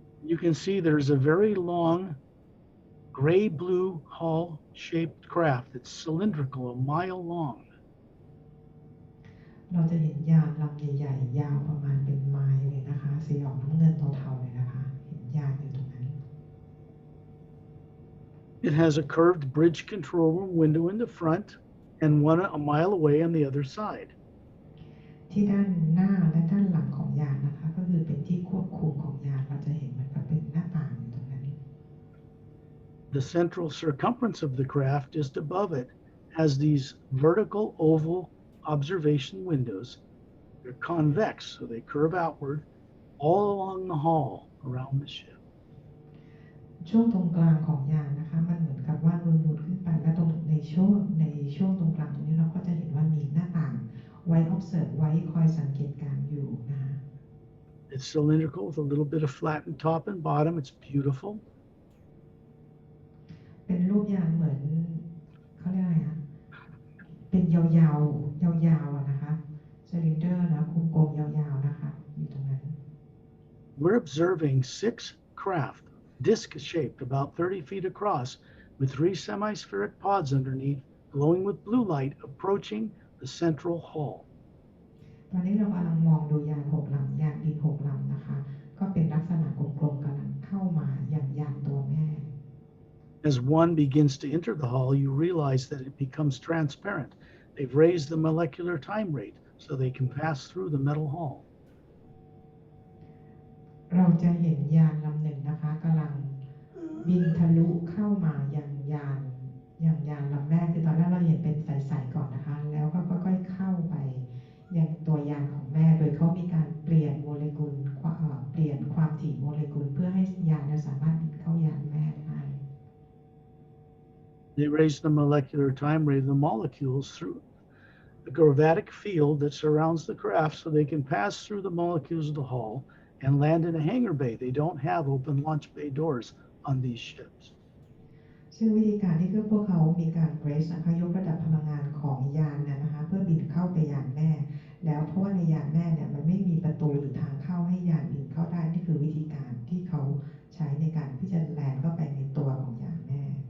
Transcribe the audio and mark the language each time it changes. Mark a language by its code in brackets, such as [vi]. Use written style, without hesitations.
[en] You can see there's a very long gray-blue hull-shaped craft that's cylindrical, a mile long. [th] เราจะเห็นยานลำใหญ่ๆยาวประมาณเป็นไมล์เลยนะคะสีออกน้ำเงินเทาๆเลยนะคะเห็นยานอยู่ตรงนั้น [en] It has a curved bridge control room window in the front and one a mile away on the other side. [th] ที่ด้านหน้าและด้านหลังของยานนะคะก็คือเป็นที่ควบคุมของยานเราจะเห็นเหมือนกับเป็นหน้าต่างอยู่ตรงนั้น [en] The central circumference of the craft just above it has these vertical oval observation windows. They're convex, so they curve outward all along the hull around the ship. [th] ช่วงตรงกลางของยานนะคะมันเหมือนกับว่านูนๆขึ้นไปและตรงในช่วงตรงกลางตรงนี้เราก็จะเห็นว่ามีหน้าต่างไว้ observe ไว้คอยสังเกตการณ์อยู่นะคะ [en] It's cylindrical with a little bit of flattened top and bottom. It's beautiful. [th] เป็นรูปยานเหมือนเขาเรียกอะไรนะเป็นยาวๆนะคะซิลินเดอร์นะกลมๆยาวๆนะคะอยู่ตรงนั้น [en] We're observing 6 craft, disc-shaped, about 30 feet across, with 3 semi-spheric pods underneath, glowing with blue light, approaching the central hull. [th] ตอนนี้เรากำลังมองดูยาน6 ลำยานบิน6 ลำนะคะก็เป็นลักษณะกลมๆกำลังเข้ามาอย่างยานตัวแม่ [en] As one begins to enter the hull, you realize that it becomes transparent. They've raised the molecular time rate so they can pass through the metal hull. [th] เราจะเห็นยานลำหนึ่งนะคะกำลังบินทะลุเข้ามาอย่างยานลำแรกคือตอนแรกเราเห็นเป็นใสๆก่อนนะคะแล้วก็ค่อยๆเข้าไปยังตัวยานของแม่โดยเขามีการเปลี่ยนโมเลกุลเปลี่ยนความถี่โมเลกุลเพื่อให้ยานสามารถบินเข้ายานแม่ได้ [en] They raise the molecular time rate of the molecules through the gravitic field that surrounds the craft so they can pass through the molecules of the hull and land in a hangar bay. They don't have open launch bay doors on these ships. [th] ซึ่งวิธีการที่พวกเขามีการเบรสนะคะยกระดับพลังงานของยานนะคะเพื่อบินเข้าไปยานแม่ แล้วเพราะว่าในยานแม่เนี่ยมันไม่มีประตูหรือทางเข้าให้ยานอื่นเข้าได้นี่คือวิธีการที่เขาใช้ในการที่จะแลนเข้าไปในตัวของยานแม่